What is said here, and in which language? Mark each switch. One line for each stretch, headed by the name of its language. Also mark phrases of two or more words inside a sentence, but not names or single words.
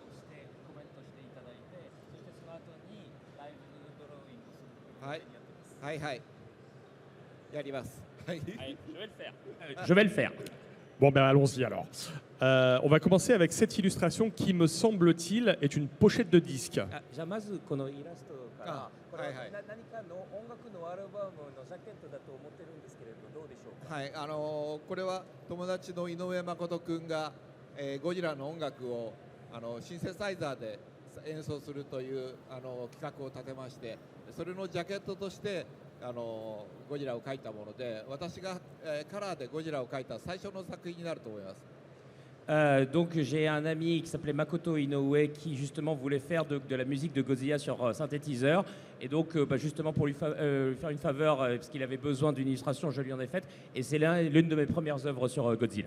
French: Je vais le faire. Bon, ben allons-y alors. On va commencer avec cette illustration qui, me semble-t-il, est une pochette de disque.
Japanese: これは友達の井上誠君がゴジラの音楽をシンセサイザーで演奏するという企画を立てまして、それのジャケットとしてゴジラを描いたもので、私がカラーでゴジラを描いた最初の作品になると思います。
French: Donc j'ai un ami qui s'appelait Makoto Inoue qui justement voulait faire de la musique de Godzilla sur synthétiseur et donc justement pour lui faire une faveur parce qu'il avait besoin d'une illustration, je lui en ai faite et c'est l'une de mes premières œuvres sur Godzilla.